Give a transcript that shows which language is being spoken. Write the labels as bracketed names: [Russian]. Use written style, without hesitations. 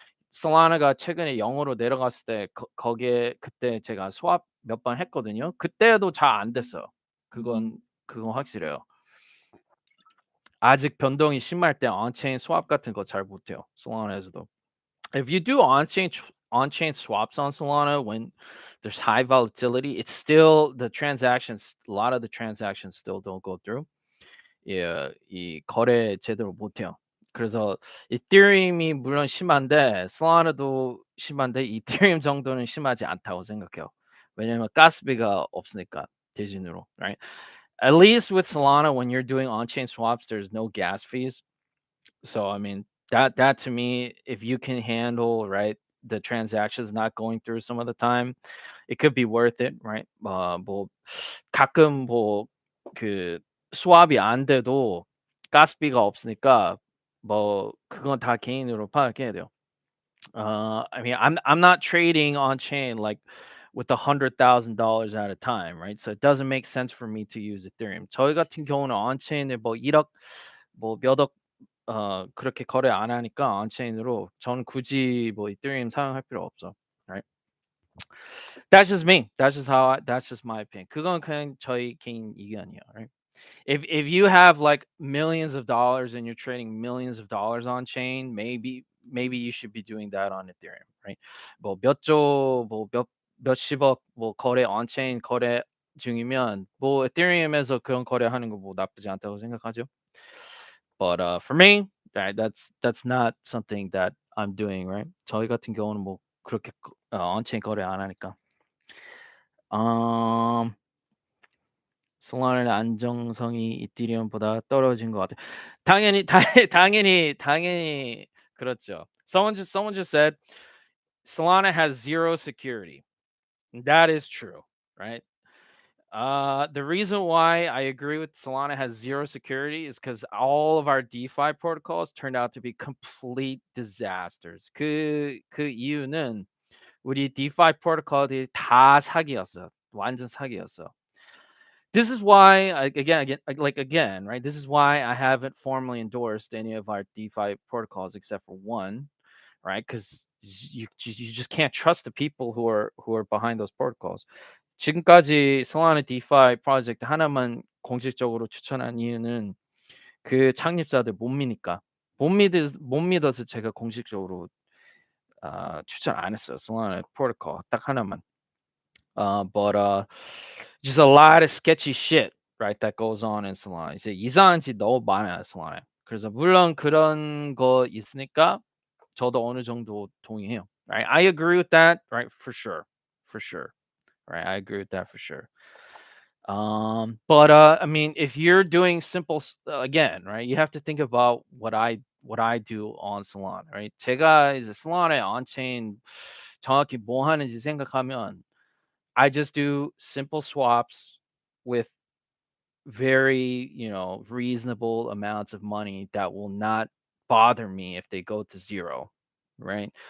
[Korean] Solana가 최근에 0으로 내려갔을 때 거기에 그때 제가 스왑 몇 번 했거든요. 그때도 잘 안 됐어요. 그건 확실해요. 아직 변동이 심할 때 on-chain swap 같은 거 잘 못해요. Solana에서도. [English] If you do on-chain swaps on Solana when there's high volatility, it's still the transactions. A lot of the transactions still don't go through. [Korean] 예, 이 거래 제대로 못해요. 그래서 이더리움이 물론 심한데 솔라나도 심한데 이더리움 정도는 심하지 않다고 생각해요. 왜냐면 가스비가 없으니까 대신으로, [English] right? At least with Solana, when you're doing on-chain swaps, there's no gas fees. So I mean that to me, if you can handle right the transactions not going through some of the time, it could be worth it, right? [Korean] 뭐 가끔 뭐그 수압이 안 돼도 가스비가 없으니까 뭐 그건 다 개인으로 파악해야 돼요. [English] I mean, I'm not trading on chain like with $100,000 at a time, right? So it doesn't make sense for me to use Ethereum. [Korean] 저희 같은 경우는 on chain에 뭐 1억 뭐 몇 억 그렇게 거래 안 하니까 on chain으로 전 굳이 뭐 이더리움 사용할 필요 없어. [English] Right? That's just me. That's just my opinion. [Korean] 그건 그냥 저희 개인 의견이에요. [English] Right? If you have like millions of dollars and you're trading millions of dollars on chain, maybe you should be doing that on Ethereum, right? [Korean] 뭐몇 몇십억 뭐 거래 on chain 거래 중이면 뭐 에thereum에서 그런 거래하는 거 뭐 나쁘지 않다고 생각하죠. [English] But for me, that's not something that I'm doing, right? [Korean] 저희 같은 경우는 뭐 그렇게 on chain 거래 안 하니까. 음. 솔라나의 안정성이 이더리움보다 떨어진 것 같아요. 당연히 당연히 그렇죠. [English] Someone just said Solana has zero security. That is true, right? The reason why I agree with Solana has zero security is because all of our DeFi protocols turned out to be complete disasters. [Korean] 그 이유는 우리 DeFi 프로토콜들이 다 사기였어. 완전 사기였어. [English] This is why again, right? This is why I haven't formally endorsed any of our DeFi protocols except for one, right? Because you just can't trust the people who are behind those protocols. [Korean] 지금까지 Solana DeFi 프로젝트 하나만 공식적으로 추천한 이유는 그 창립자들 못 미니까. 못 믿어서 제가 공식적으로 추천 안 했어요. Solana 프로토콜 딱 하나만. [English] But just a lot of sketchy shit, right, that goes on in Solana. [Korean] 이제 이상한 짓 너무 많아요, Solana에. 그래서 물론 그런 거 있으니까 저도 어느 정도 동의해요. [English] Right? I agree with that, right? For sure. For sure. Right? I agree with that for sure. But I mean, if you're doing again, right? You have to think about what I do on Solana, right? [Korean] 제가 이제 Solana에 on-chain 정확히 뭐 하는지 생각하면 [English] I just do simple swaps with very, reasonable amounts of money that will not bother me if they go to zero, right?